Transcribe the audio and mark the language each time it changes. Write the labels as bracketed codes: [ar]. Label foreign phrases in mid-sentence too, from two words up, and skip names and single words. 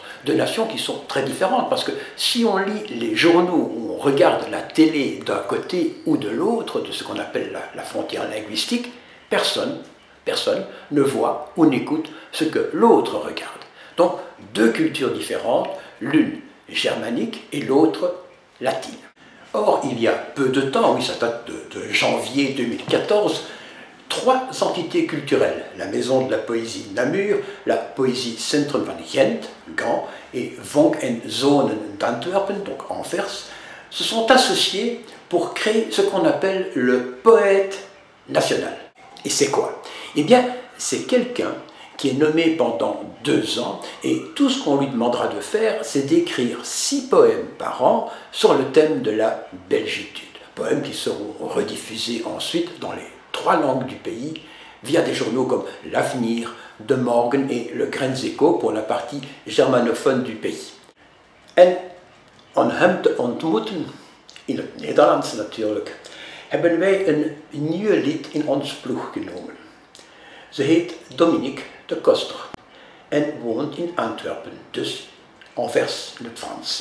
[fr] Deux nations qui sont très différentes, parce que si on lit les journaux ou on regarde la télé d'un côté ou de l'autre, de ce qu'on appelle la frontière linguistique, personne ne voit ou n'écoute ce que l'autre regarde. Donc, deux cultures différentes, l'une germanique et l'autre latine. Or, il y a peu de temps, oui, ça date de janvier 2014, trois entités culturelles, la Maison de la Poésie Namur, la Poésie Centrum van Gent, Gand, et Vonk en Zonen d'Antwerpen, donc Anvers, se sont associés pour créer ce qu'on appelle le poète national. Et c'est quoi? Eh bien, c'est quelqu'un qui est nommé pendant 2 ans, et tout ce qu'on lui demandera de faire, c'est d'écrire 6 poèmes par an sur le thème de la belgitude. Poèmes qui seront rediffusés ensuite dans les 3 langues du pays, via des journaux comme L'Avenir, De Morgen et Le Grenzecho pour la partie germanophone du pays. [nl] En om hem te ontmoeten, in het Nederlands natuurlijk, hebben wij een nieuw lid in ons ploeg genomen. Ze heet Dominique de Koster en woont in Antwerpen, dus Anvers in het Frans.